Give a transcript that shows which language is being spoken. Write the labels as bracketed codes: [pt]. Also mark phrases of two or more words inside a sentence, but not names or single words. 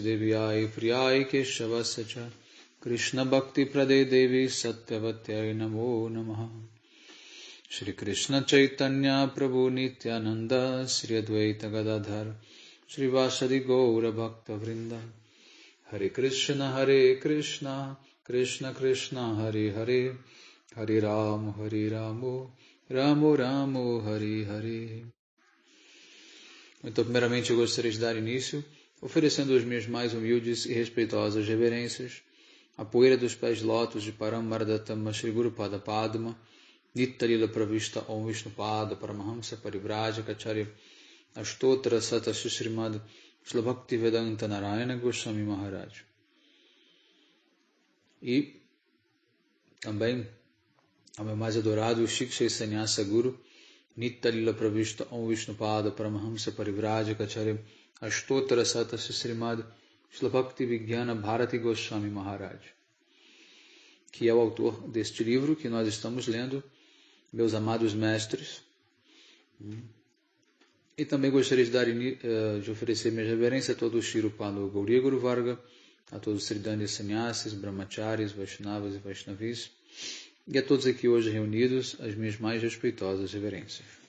[sa] Deviyai Priyai Keshavasya Krishna Bhakti Prade Devi Satyavatyai Namo Namaha Shri Krishna Chaitanya Prabhu Nityananda Shri Advaita Gadadhar Shri Vasadi Gaura Bhakta Vrinda Hare Krishna Krishna Krishna Hare Hare Hare Ramo Ramo Ramo Hare Hare. [pt] Então, primeiramente, eu gostaria de dar início oferecendo as minhas mais humildes e respeitosas reverências à poeira dos pés de lótus de [sa] Paramardhatama Shri Guru Pada Padma, Nitya-lila Pravishta Om Vishnupada Paramahamsa Parivrajaka Ashtottara Sata Srimad Srila Bhaktivedanta Narayana Goswami Maharaj. [pt] E também ao meu mais adorado [sa] Shiksha Sannyasa Guru, Nitya-lila Pravishta Om Vishnupada Paramahamsa Parivrajaka Ashtottara Sata Srimad Srila Bhaktivedanta Bharati Goswami Maharaj, [pt] que é o autor deste livro que nós estamos lendo, meus amados mestres. E também gostaria de oferecer minha reverência a todos os [sa] Shirupada Gauriya Guru Varga, [pt] a todos os Sridhanya Sannyasis, Brahmacharis, Vaishnavas e Vaishnavis, e a todos aqui hoje reunidos, as minhas mais respeitosas reverências.